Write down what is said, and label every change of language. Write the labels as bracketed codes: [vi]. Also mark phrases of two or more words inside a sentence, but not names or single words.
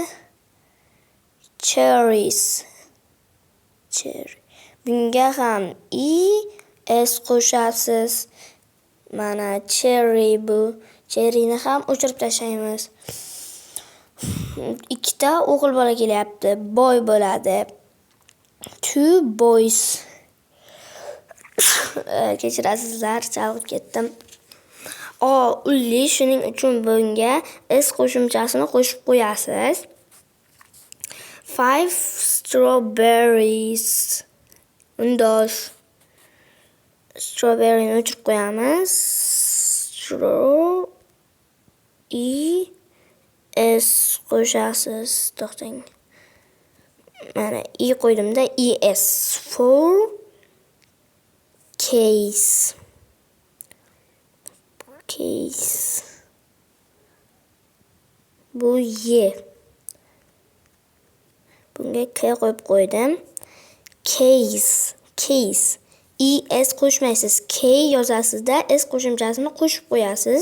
[en] Cherries. Cherry. [uz] Bunga ham s qo'shasiz. Mana cherry bu. Cherryni ham o'chirib tashlaymiz. Ikkita o'g'il bola kelyapti. Boy bo'ladi. [en] Two boys. [uz] Kechirasizlar, chalg'ib ketdim. Ulli, shuning uchun bunga s qo'shimchasini qo'shib qo'yasiz. [en] 5 strawberries. [uz] Undosh. Strawberryni o'chirib qo'yamiz. S qo'shasiz. To'xtang. Mana qo'ydimda es. [en] For case. [uz] Bu y. Bunga k qo'yib qo'ydim. Case. Es qo'shmaysiz. K yozasizda s qo'shimchasini qo'shib qo'yasiz.